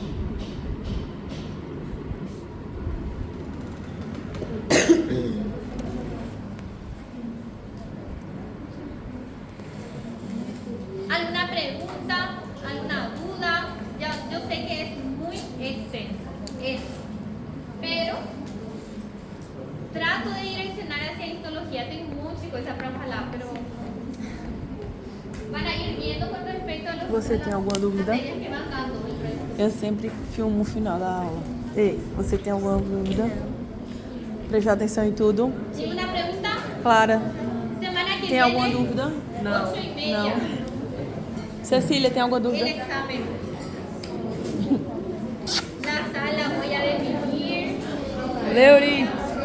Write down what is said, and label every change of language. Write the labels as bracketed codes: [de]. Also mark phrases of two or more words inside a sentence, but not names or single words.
[es] ¿Alguna pregunta? ¿Alguna duda? Yo sé que es muy extenso. Pero trato de direccionar hacia histología. Tengo mucha cosa para hablar, pero van a ir viendo con respecto a los [pt] Você tem alguma dúvida? [es] materias que van dando el resto. [pt] Eu sempre filmo o final da aula. Ei, você tem alguma dúvida? Prestar atenção em tudo. [es] ¿Ninguna pregunta? Clara, Semana que [pt] tem [es] viene, [pt] alguma dúvida? 8:30. Não. Cecília, tem alguma [es] El [pt] dúvida? [es] examen. La sala voy a definir. Leuri!